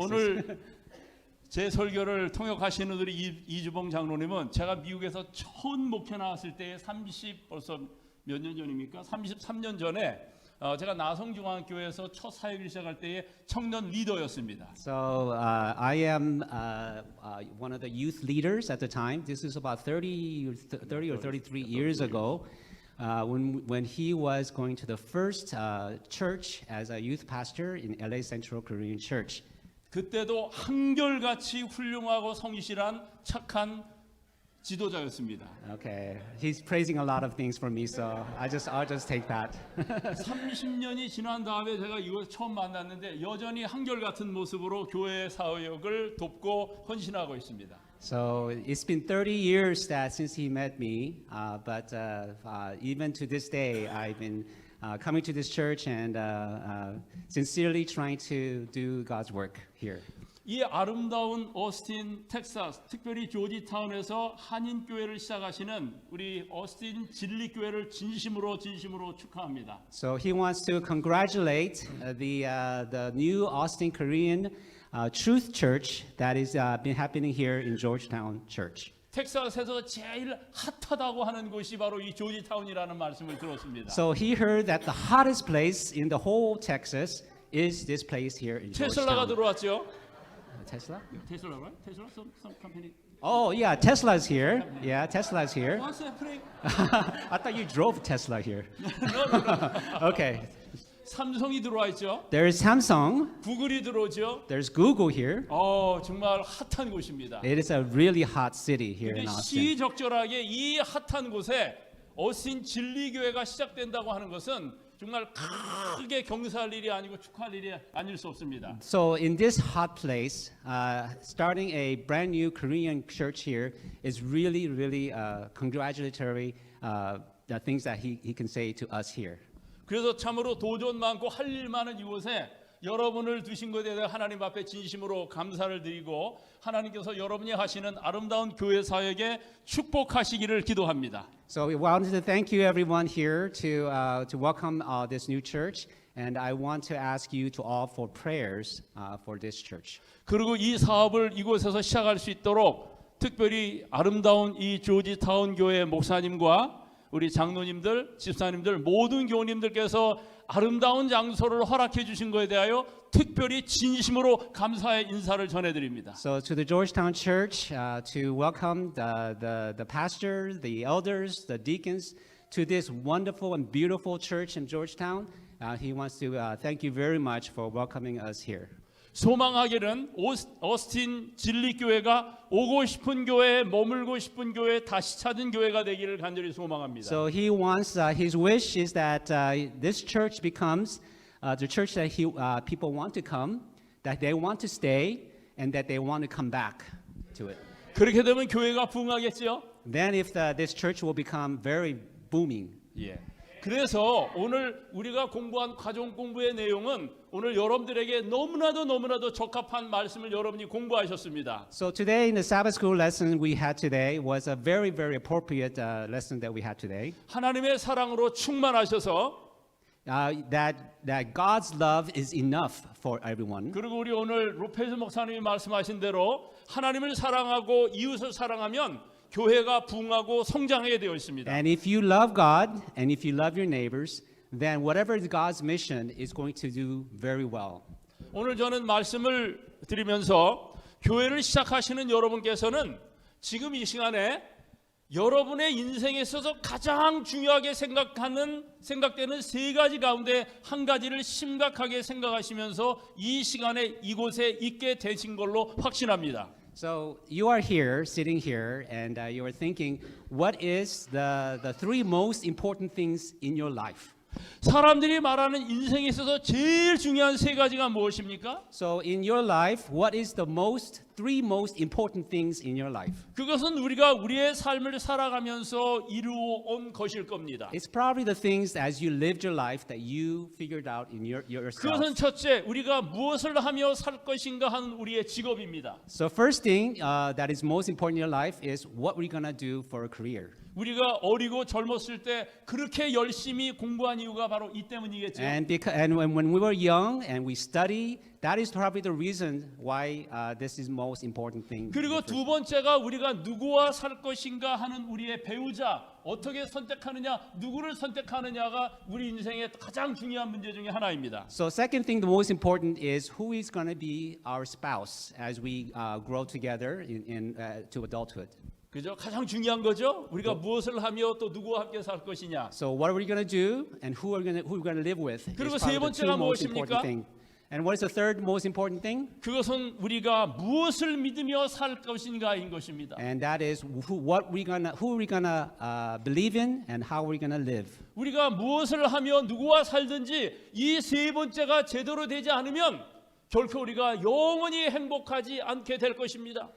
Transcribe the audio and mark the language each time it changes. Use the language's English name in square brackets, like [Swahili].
[Korean] 오늘 제 설교를 통역하시는 우리 이주봉 장로님은 제가 미국에서 처음 목회 나왔을 때 벌써 몇 년 전입니까? 33년 전에 제가 나성중앙교회에서 첫 사역을 시작할 때의 청년 리더였습니다. [English] So I am one of the youth leaders at the time. This is about 30 or 33 years ago, when he was going to the first church as a youth pastor in LA Central Korean Church. [Korean] 그때도 한결같이 훌륭하고 성실한 착한 지도자였습니다. [English] Okay, he's praising a lot of things for me, so I'll just take that. [Korean] 30년이 지난 다음에 제가 이걸 처음 만났는데 여전히 한결같은 모습으로 교회 사역을 돕고 헌신하고 있습니다. [English] So it's been 30 years that since he met me, but even to this day, I've been coming to this church and sincerely trying to do God's work here. [Korean] 이 아름다운 오스틴, 텍사스, 특별히 조지타운에서 한인교회를 시작하시는 우리 오스틴 진리교회를 진심으로 축하합니다. [English] So he wants to congratulate the new Austin Korean Truth Church that is been happening here in Georgetown Church. [Korean] 텍사스에서 제일 핫하다고 하는 곳이 바로 이 조지타운이라는 말씀을 들었습니다. [English] So he heard that the hottest place in the whole Texas is this place here in [Korean] 테슬라가 들어왔죠. [English] Tesla? 테슬라, right? 테슬라, some company. Oh yeah, Tesla's here. Yeah, Tesla's here. What's happening? I thought you drove Tesla here. No. Okay. [Korean] 삼성이 들어와 있죠. [English] There is Samsung. [Korean] 구글이 들어오죠. [English] There's Google here. [Korean] 정말 핫한 곳입니다. [English] It is a really hot city here [Korean] 근데 [English] in Austin. [Korean] 시적절하게 이 핫한 곳에 어스틴 진리교회가 시작된다고 하는 것은 정말 크게 경사할 일이 아니고 축하할 일이 아닐 수 없습니다. [English] So in this hot place, starting a brand new Korean church here is really, really congratulatory the things that he can say to us here. [Korean] 그래서 참으로 도전 많고 할 일 많은 이곳에 여러분을 두신 것에 대해 하나님 앞에 진심으로 감사를 드리고 하나님께서 여러분이 하시는 아름다운 교회 사역에 축복하시기를 기도합니다. [English] So we wanted to thank you everyone here to welcome this new church, and I want to ask you to all for prayers for this church. [Korean] 그리고 이 사업을 이곳에서 시작할 수 있도록 특별히 아름다운 이 조지타운 교회 목사님과 우리 장로님들, 집사님들, 모든 교우님들께서 아름다운 장소를 허락해 주신 것에 대하여 특별히 진심으로 감사의 인사를 전해드립니다. [English] So to the Georgetown Church, to welcome the pastor, the elders, the deacons to this wonderful and beautiful church in Georgetown, he wants to thank you very much for welcoming us here. [Korean] 소망하기는 어스틴 진리교회가 오고 싶은 교회, 머물고 싶은 교회, 다시 찾은 교회가 되기를 간절히 소망합니다. [English] So he wants, his wish is that this church becomes the church that people want to come, that they want to stay, and that they want to come back to it. [Korean] 그렇게 되면 교회가 부흥하겠지요? [English] Then if this church will become very booming. [Korean] 예. 그래서 오늘 우리가 공부한 가정 공부의 내용은 오늘 여러분들에게 너무나도 적합한 말씀을 여러분이 공부하셨습니다. [English] So today in the Sabbath school lesson we had today was a very appropriate lesson that we had today. [Korean] 하나님의 사랑으로 충만하셔서 [English] That God's love is enough for everyone. [Korean] 그리고 우리 오늘 로페즈 목사님이 말씀하신 대로 하나님을 사랑하고 이웃을 사랑하면 교회가 부흥하고 성장하게 되어 있습니다. [English] And if you love God and if you love your neighbors, then whatever is God's mission is going to do very well. [Korean] 오늘 저는 말씀을 드리면서 교회를 시작하시는 여러분께서는 지금 이 시간에 여러분의 인생에 있어서 가장 중요하게 생각되는 세 가지 가운데 한 가지를 심각하게 생각하시면서 이 시간에 이곳에 있게 되신 걸로 확신합니다. [English] So you are here, sitting here, and you are thinking, what is the three most important things in your life? [Korean] 사람들이 말하는 인생에 있어서 제일 중요한 세 가지가 무엇입니까? [English] So in your life, what is the three most important things in your life? [Korean] 그것은 우리가 우리의 삶을 살아가면서 이루어 온 것일 겁니다. [English] It's probably the things as you lived your life that you figured out in yourself. [Korean] 그것은 첫째, 우리가 무엇을 하며 살 것인가 하는 우리의 직업입니다. [English] So first thing that is most important in your life is what we're gonna do for a career. [Korean] 우리가 어리고 젊었을 때 그렇게 열심히 공부한 이유가 바로 이 때문이겠죠. [English] And when we were young and we study, that is probably the reason why this is most important thing. [Korean] 그리고 두 번째가 우리가 누구와 살 것인가 하는 우리의 배우자 어떻게 선택하느냐, 누구를 선택하느냐가 우리 인생의 가장 중요한 문제 중에 하나입니다. [English] So second thing, the most important is who is going to be our spouse as we grow together to adulthood. [Korean] 그죠? 가장 중요한 거죠. 우리가 무엇을 하며 또 누구와 함께 살 것이냐. [English] So what are we going to do and who we're going to live with? [Korean] 그리고 [English] is [Korean] 세 [English] probably the two [Korean] 번째가 [English] most important [Korean] 무엇입니까? [English] thing. And what is the third most important thing? [Korean] 그것은 우리가 무엇을 믿으며 살 것인가인 것입니다. [English] And that is who we're gonna believe in and how we're gonna live. [Korean] 우리가 무엇을 하며 누구와 살든지 이 세 번째가 제대로 되지 않으면 결코 우리가 영원히 행복하지 않게 될 것입니다.